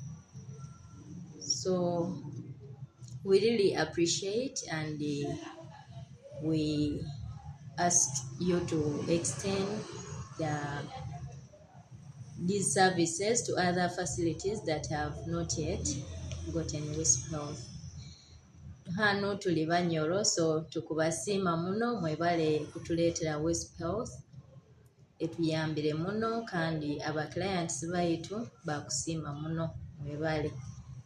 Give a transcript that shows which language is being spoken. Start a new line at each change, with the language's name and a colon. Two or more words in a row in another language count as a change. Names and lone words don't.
English: So we really appreciate and we ask you to extend these services to other facilities that have not yet gotten WISP Health.
Nyoro: Hano tuli Banyoro, so tukubasiima muno mwebale kutuleetera WISP Health etuyambire muno kandi aba clients baitu bakusiima muno mwebale.